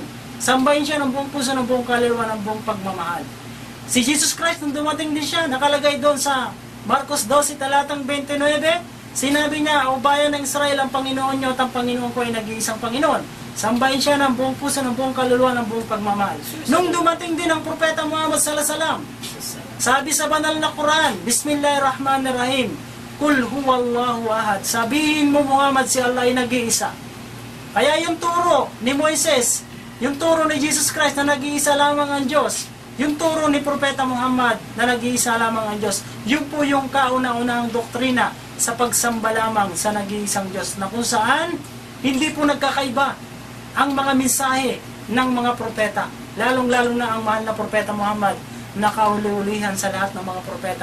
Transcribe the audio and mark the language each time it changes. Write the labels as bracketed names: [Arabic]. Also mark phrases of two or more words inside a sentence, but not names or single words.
[Filipino] Sambahin siya ng buong puso, ng buong kaluluwa, ng buong pagmamahal. Si Jesus Christ, nung dumating din siya, nakalagay doon sa Marcos 12, talatang 29, sinabi niya, o bayan ng Israel, ang Panginoon niyo at ang Panginoon ko ay nag-iisang Panginoon. Sambahin siya ng buong puso, ng buong kaluluwa, ng buong pagmamahal. Nung dumating din ang Propeta Muhammad [Arabic] صلى الله عليه وسلم, [Filipino] sabi sa banal na Quran, [Arabic] بسم الله الرحمن الرحيم قل هو الله أحد. [Filipino] Sabihin mo, Muhammad, si Allah ay nag-iisa. Kaya yung turo ni Moises, yung turo ni Jesus Christ na nag-iisa lamang ang Diyos, yung turo ni Propeta Muhammad na nag-iisa lamang ang Diyos, yun po yung kauna-unahang doktrina sa pagsamba lamang sa nag-iisang Diyos, na kung saan hindi po nagkakaiba ang mga mensahe ng mga propeta, lalong-lalo na ang mahal na Propeta Muhammad na kahuli-hulihan sa lahat ng mga propeta.